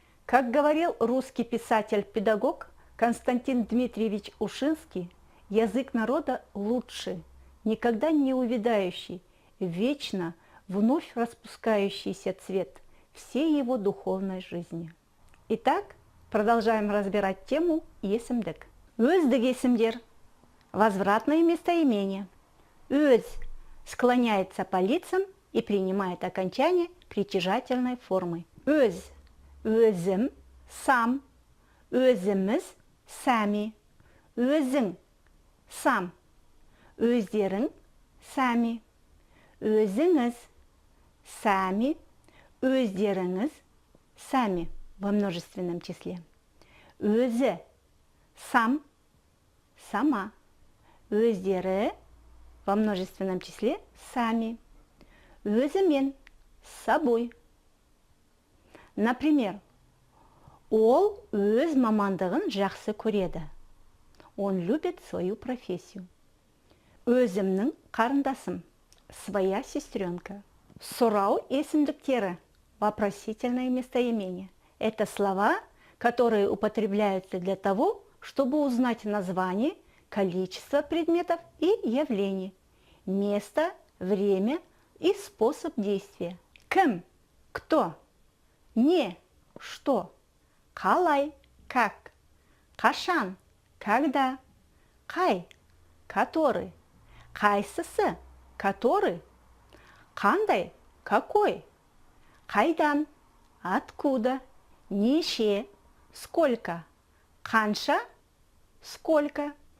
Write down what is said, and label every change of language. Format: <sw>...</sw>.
<ru>Как говорил русский писатель-педагог Константин Дмитриевич Ушинский, язык народа лучший, никогда не увядающий, вечно вновь распускающийся цвет всей его духовной жизни. Итак, продолжаем разбирать тему есімдік.</ru> <kk>Өздік есімдер.</kk> <ru>Возвратное местоимение. Өз склоняется по лицам и принимает окончание притяжательной формы.</ru> <kk>Өз, өзім, сам, өзіміз, сами, өзің, сам, өздерің, сами, өзіңіз, сами, өздеріңіз, сами</kk> <ru>во множественном числе.</ru> <kk>Өзі, сам, сама, өздері</kk> <ru>во множественном числе сами,</ru> <kk>өзімен, с собой. Например, ол өз мамандығын жақсы көреді.</kk> <ru>Он любит свою профессию.</ru> <kk>Өзімнің қарындасым,</kk> <ru>своя сестренка.</ru> <kk>Сұрау есімдіктері,</kk> <ru>вопросительное местоимение. Это слова, которые употребляются для того, чтобы узнать название, количество предметов и явлений, место, время и способ действия.</ru> <kk>Кім – кто, не – что, қалай – как, қашан – когда, қай – который, қайсысы – который, қандай – какой, қайдан – откуда, неше – сколько, қанша – сколько.</kk>